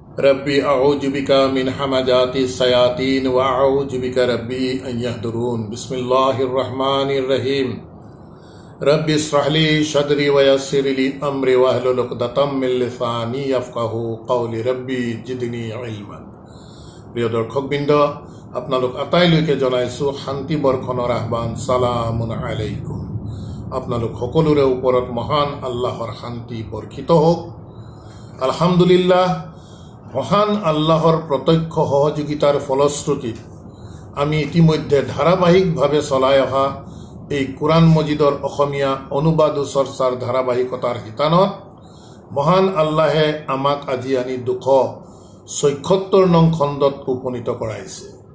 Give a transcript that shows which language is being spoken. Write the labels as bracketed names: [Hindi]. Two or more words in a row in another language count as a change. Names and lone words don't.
[Arabic] رب أعوذ بك من همزات الشياطين و أعوذ بك رب أن يحضرون. بسم الله الرحمن الرحيم. رب اشرح لي صدري و يسر لي أمري و احلل عقدة من لساني يفقهوا قولي رب زدني علما. [Assamese] প্ৰিয় দৰ্শকবৃন্দ, আপোনালোক আটাইলৈকে জনাইছোঁ শান্তি বৰ্ষণৰ আহ্বান। [Arabic] سلام عليكم. [Assamese] আপোনালোক সকলোৰে ওপৰত মহান আল্লাহৰ শান্তি বৰ্ষিত হওক। আলহামদুলিল্লাহ, মহান আল্লাহৰ প্ৰত্যক্ষ সহযোগিতাৰ ফলশ্ৰুতিত আমি ইতিমধ্যে ধাৰাবাহিকভাৱে চলাই অহা এই কোৰআন মজিদৰ অসমীয়া অনুবাদ ও চৰ্চাৰ ধাৰাবাহিকতাৰ শিতানত মহান আল্লাহে আমাক আজি আনি 276 নং খণ্ডত উপনীত কৰাইছে।